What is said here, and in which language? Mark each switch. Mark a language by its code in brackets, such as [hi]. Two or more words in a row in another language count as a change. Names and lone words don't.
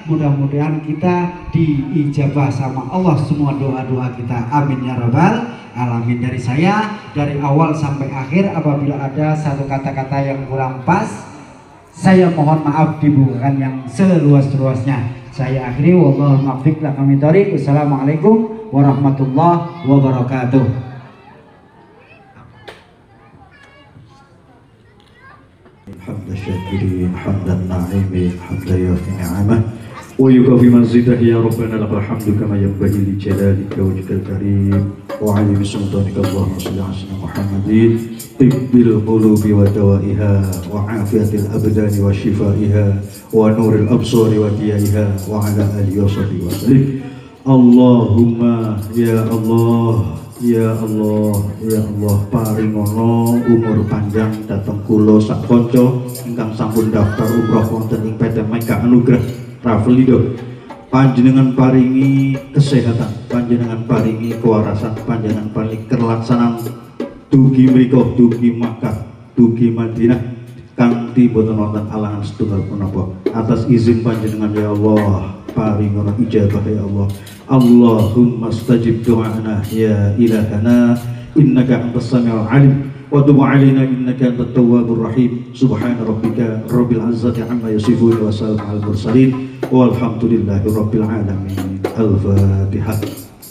[id] Mudah-mudahan kita diijabah sama Allah semua doa-doa kita. [ar] آمين يا رب العالمين. [id] Dari saya, dari awal sampai akhir, apabila ada satu kata-kata yang kurang pas, saya mohon maaf, dibukakan yang seluas-luasnya. Saya akhiri, [ar] والله موفق لكم طريق. والسلام عليكم ورحمة الله وبركاته. حمد الشاكرين حمد الناعمين حمد يوفي نعمه ويكافي مزيده يا ربنا لك الحمد كما ينبغي لجلالك وجهك الكريم وعلي سلطانك. اللهم صل على سيدنا محمد طب القلوب ودوائها وعافية الأبدان وشفائها ونور الأبصار وضيائها وعلى آله وصحبه وسلم. اللهم يا الله, يا الله، يا الله, [jv] paringono umur panjang dateng kula sak kanca ingkang sampun daftar umroh wonten ing PT Mega Anugrah Travelindo. Panjenengan paringi kesehatan, panjenengan paringi kewarasan, panjenengan paringi kelaksanaan dugi mriku, dugi Makkah, dugi Madinah kanthi boten wonten alangan setunggal punapa. Atas izin panjenengan [ar] يا الله, [jv] paringono ijabah [ar] يا الله. اللهم استجب دعاءنا يا إلهنا إنك أنت السميع العليم وتب علينا إنك أنت التواب الرحيم. سبحان ربك رب العزة عما يصفون وسلام على المرسلين والحمد لله رب العالمين. Al-Fatihah.